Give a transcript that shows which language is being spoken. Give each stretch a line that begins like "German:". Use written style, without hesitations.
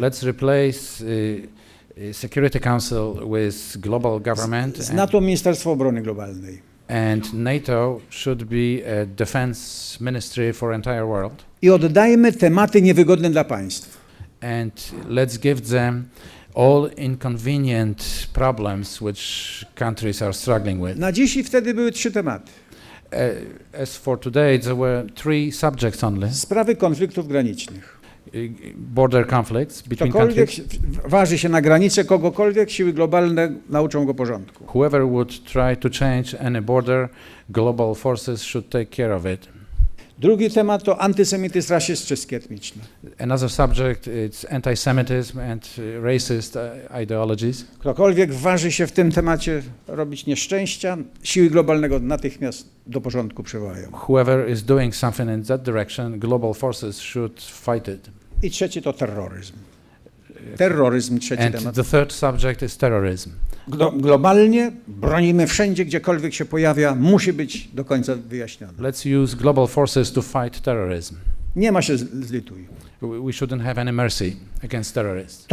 English: Let's replace Security Council with global government.
Polish: z NATO Ministerstwo Obrony Globalnej.
English: And NATO should be a defense ministry for entire world.
Polish: I oddajmy tematy niewygodne dla państw.
English: And let's give them all inconvenient problems which countries are struggling with.
Polish: Na dziś i wtedy były 3 tematy.
English: As for today, there were 3 subjects only.
Polish: Sprawy konfliktów granicznych.
English: Border conflicts between
Polish: Ktokolwiek
English: countries.
Polish: waży się na granicę kogokolwiek, siły globalne nauczą go porządku.
English: Whoever would try to change any border, global forces should take care of it.
Polish: Drugi temat to antysemityzm, rasizm, czystki etniczne.
English: Another subject is anti-Semitism and racist ideologies.
Polish: Ktokolwiek waży się w tym temacie robić nieszczęścia, siły globalnego natychmiast do porządku przywołają.
English: Whoever is doing something in that direction, global forces should fight it.
Polish: I trzeci to terroryzm. Terroryzm, trzeci
English: And
Polish: temat.
English: the third subject is terrorism.
Polish: Globalnie bronimy wszędzie, gdziekolwiek się pojawia, musi być do końca wyjaśnione.
English: Let's use global forces to fight terrorism.
Polish: Nie ma się zlituj.
English: We shouldn't have any mercy against terrorists.